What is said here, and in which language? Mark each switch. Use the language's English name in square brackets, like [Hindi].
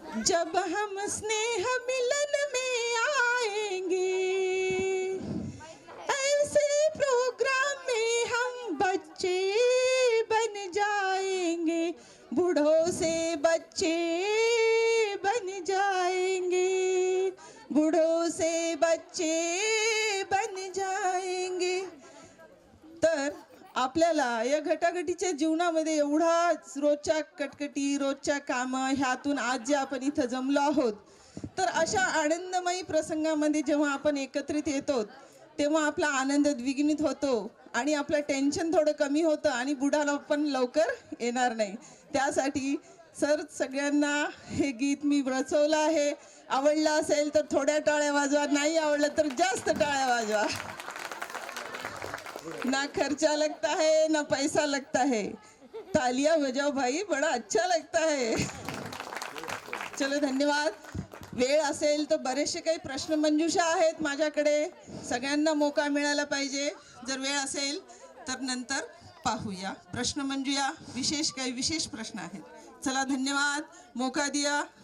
[Hindi] जब हम स्नेह मिलन में आएंगे, ऐसे प्रोग्राम में हम बच्चे बन जाएंगे, बूढ़ों से बच्चे बन जाएंगे, बूढ़ों से बच्चे बन जाएंगे। [Marathi] तर आपल्याला या घटाघटीच्या जीवनामध्ये एवढा रोजच्या कटकटी, रोजच्या कामं ह्यातून आज जे आपण इथं जमलो आहोत, तर अशा आनंदमयी प्रसंगामध्ये जेव्हा आपण एकत्रित येतो, तेव्हा आपला आनंद द्विगुणित होतो आणि आपलं टेन्शन थोडं कमी होतं आणि बुडाला पण लवकर येणार नाही। त्यासाठी सगळ्यांना हे गीत मी रचवलं आहे। आवडलं असेल तर थोड्या टाळ्या वाजवा, नाही आवडलं तर जास्त टाळ्या वाजवा। [Hindi] ना खर्चा लगता है ना पैसा लगता है, तालियां बजाओ भाई, बड़ा अच्छा लगता है। चलो धन्यवाद। [Marathi] वेळ असेल तर बरेचसे काही प्रश्न मंजुषा आहेत माझ्याकडे, सगळ्यांना मौका मिळाला पाहिजे। जर वेळ असेल तर नंतर पाहूया, प्रश्न मंजुया, काही विशेष प्रश्न आहेत। चला धन्यवाद, [Hindi] मौका दिया।